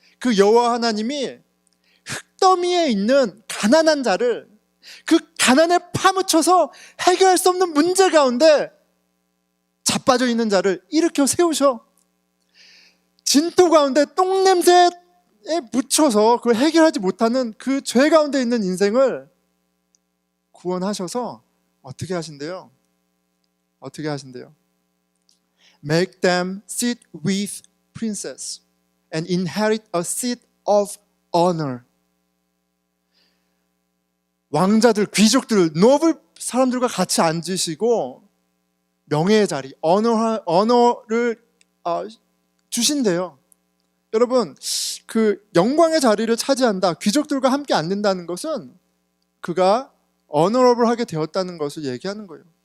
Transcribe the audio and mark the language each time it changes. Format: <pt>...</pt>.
<ko>그 여호와 하나님이 흙더미에 있는 가난한 자를 그 가난에 파묻혀서 해결할 수 없는 문제 가운데 자빠져 있는 자를 일으켜 세우셔. 진토 가운데 똥냄새에 묻혀서 그걸 해결하지 못하는 그 죄 가운데 있는 인생을 구원하셔서 어떻게 하신대요?</ko> <en>Make them sit with princes and inherit a seat of honor.</en> <ko>왕자들, 귀족들, 노블 사람들과 같이 앉으시고 명예의 자리, 언어를 주신대요. 여러분, 그 영광의 자리를 차지한다, 귀족들과 함께 앉는다는 것은 그가 어너러블하게 되었다는 것을 얘기하는 거예요.</ko>